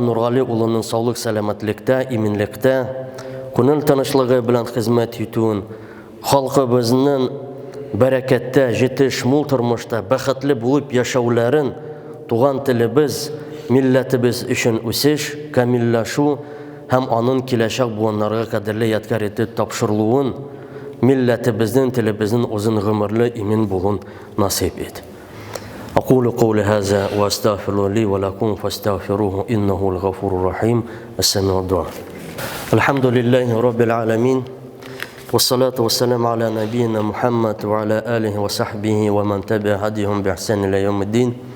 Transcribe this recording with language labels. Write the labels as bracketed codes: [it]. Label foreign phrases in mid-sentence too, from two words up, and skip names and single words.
[tt] Нургали улының саулык, сәламәтлектә, иминлектә, күңел тынычлыгы белән хезмәт итүен, халкыбызның бәрәкәттә, җитеш, мул тормышта бәхетле булып яшәүләрен, туган телебез, милләтебез өчен үсеш, камиллашу һәм аның киләчәк буыннарга кадерле ядкар итеп тапшырылуын, милләтебезнең, телебезнең узын гомерле имин булуын насыйп ит. [ar] أقول قولي هذا وأستغفر لي ولكم فاستغفروه إنه الغفور الرحيم السميع الدعاء. الحمد لله رب العالمين والصلاة والسلام على نبينا محمد وعلى آله وصحبه ومن تبع هديهم بإحسان إلى يوم الدين.